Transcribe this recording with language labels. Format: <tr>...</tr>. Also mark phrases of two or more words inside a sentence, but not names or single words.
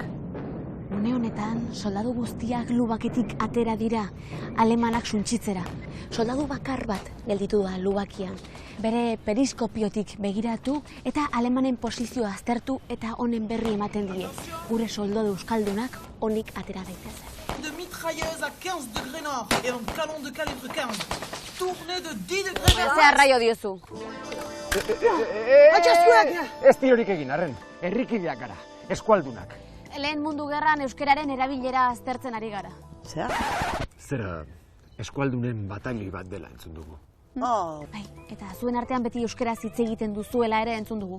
<eu>Une honetan, soldadu guztiak lubaketik atera dira, alemanak suntsitzera. Soldadu bakar bat gelditu da lubakian. Bere periskopiotik begiratu eta alemanen posizioa aztertu eta honen berri ematen die. Gure soldadu euskaldunak onik atera daitezen.</eu> <fr>De mitrailleuse à 15 degrés nord et un canon de calibre 15. Tournée de 10 degrés vers</fr> <eu>Zer arraio diozu. Ez diorik egin, arren. Herrikideak gara, eskualdunak. Lehen mundu gerran euskararen erabilera aztertzen ari gara. Zer? Zera, eskualdunen batalioi bat dela entzun dugu. Oh, Bai, eta zuen artean beti euskaraz hitz egiten duzuela ere entzun dugu.</eu>